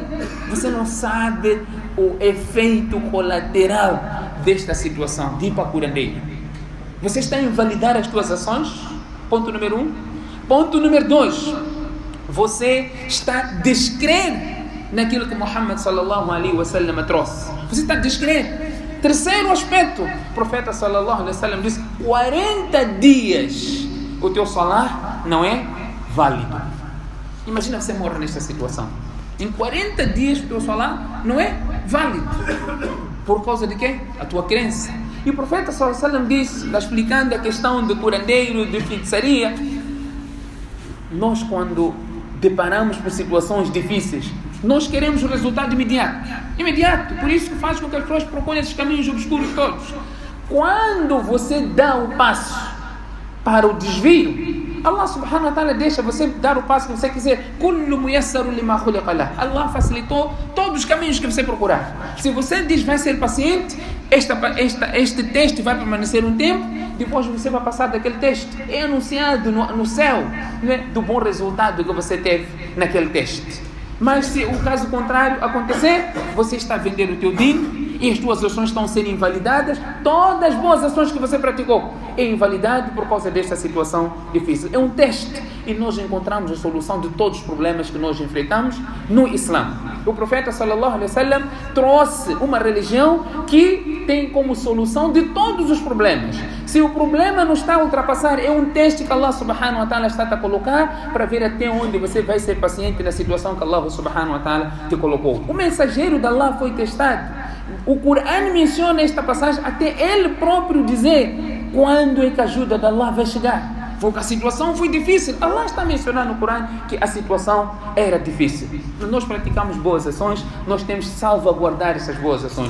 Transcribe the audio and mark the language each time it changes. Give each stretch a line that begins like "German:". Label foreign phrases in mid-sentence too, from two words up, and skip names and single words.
Portuguese: Você não sabe o efeito colateral desta situação de ir para curandeiro. Você está a invalidar as suas ações? Ponto número 1. Ponto número 2, você está a descrer naquilo que Muhammad
Arabic: صلى الله عليه وسلم
Portuguese: trouxe. Você está a descrer. Terceiro aspecto, o profeta
Arabic: صلى الله عليه وسلم
Portuguese: disse: 40 dias o teu salar não é válido. Imagina você morrer nesta situação. Em 40 dias o teu salar não é válido. Por causa de quê? A tua crença. E o profeta
Arabic: صلى الله عليه وسلم
Portuguese: disse, explicando a questão do curandeiro, de feitiçaria: nós, quando deparamos com situações difíceis, nós queremos o resultado imediato. Por isso que faz com que as pessoas procurem esses caminhos obscuros todos. Quando você dá o passo para o desvio, Allah
Arabic: سبحانه وتعالى
Portuguese: deixa você dar o passo que você quiser. Allah facilitou todos os caminhos que você procurar. Se você diz vai ser paciente, este teste vai permanecer um tempo, depois você vai passar daquele teste. É anunciado no céu, né, do bom resultado que você teve naquele teste. Mas se o caso contrário acontecer, você está a vender o teu din e as tuas ações estão a ser invalidadas. Todas as boas ações que você praticou é invalidado por causa desta situação difícil. É um teste e nós encontramos a solução de todos os problemas que nós enfrentamos no Islã. O profeta
Arabic: صلى الله عليه وسلم
Portuguese: trouxe uma religião que tem como solução de todos os problemas. Se o problema não está a ultrapassar, é um teste que Allah
Arabic: سبحانه وتعالى
Portuguese: está a colocar para ver até onde você vai ser paciente na situação que Allah
Arabic: سبحانه وتعالى
Portuguese: te colocou. O mensageiro de Allah foi testado. O Corão menciona esta passagem até ele próprio dizer quando é que a ajuda de Allah vai chegar. Porque a situação foi difícil. Allah está mencionando no Corão que a situação era difícil. Nós praticamos boas ações, nós temos que salvaguardar essas boas ações.